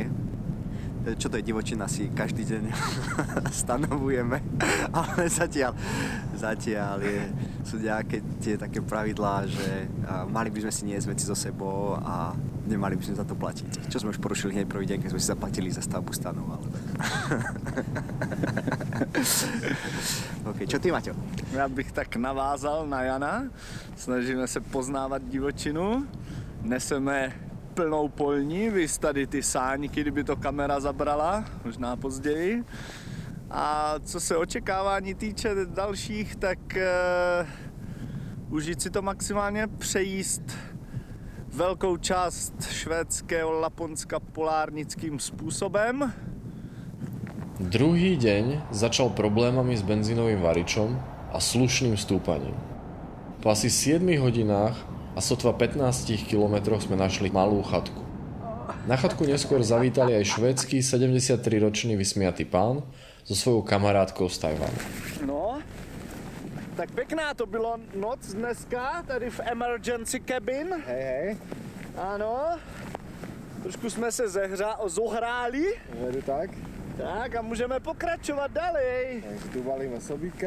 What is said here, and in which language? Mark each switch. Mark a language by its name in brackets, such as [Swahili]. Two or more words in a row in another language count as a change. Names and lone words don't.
[Slovak] Čo to je divočina, si každý deň stanovujeme, ale zatiaľ sú nejaké tie také pravidlá, že mali by sme si niesť veci so sebou a nemali by sme za to platiť. Čo sme už porušili hneď prvý deň, keď sme si zaplatili za stavbu stanov, ale tak. OK, čo ty, Maťo? [Czech] Já bych tak navázal na Jana. Snažíme se poznávat divočinu. Neseme plnou polní, vys tady ty sáňky, kdyby to kamera zabrala, možná později. A co se očekávání týče dalších, tak užít si to maximálně, přejíst velkou část švédského Laponska polárnickým způsobem. [Slovak] Druhý deň začal problémami s benzínovým varičom a slušným stúpaním. Po asi 7 hodinách a sotva 15 kilometroch sme našli malú chatku. Na chatku neskôr zavítali aj švédsky 73-ročný vysmiatý pán so svojou kamarátkou z Tajvanu. [Czech] No, tak pěkná to bylo noc dneska, tady v [English] emergency cabin. [Slovak] Hej. [Czech] Ano, trošku jsme se zohráli. Vedu tak. Tak a můžeme pokračovat dalej. [Slovak] Takže tu balíme sobíka.